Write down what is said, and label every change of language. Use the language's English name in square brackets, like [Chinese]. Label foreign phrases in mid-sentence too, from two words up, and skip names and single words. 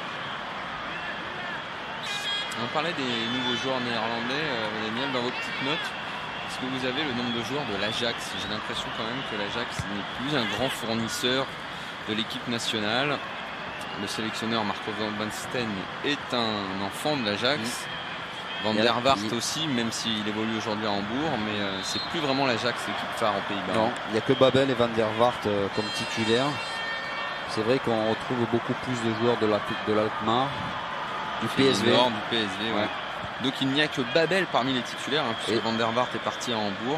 [French] On parlait des nouveaux joueurs néerlandais, Daniel, dans vos petites notes. Est-ce que vous avez le nombre de joueurs de l'Ajax? J'ai l'impression quand même que l'Ajax n'est plus un grand fournisseur de l'équipe nationale. Le sélectionneur Marco van Basten est un enfant de l'Ajax. Van der Vaart aussi, même s'il évolue aujourd'hui à Hambourg, mais c'est plus vraiment l'Ajax l'équipe phare aux Pays-Bas. Non, il n'y a que Babel et Van der Vaart comme titulaires. C'est vrai qu'on retrouve beaucoup plus de joueurs de l'Alkmaar. Du PSV. Du PSV, ouais. Donc il n'y a que Babel parmi les titulaires, puisque Van der Vaart est parti à Hambourg.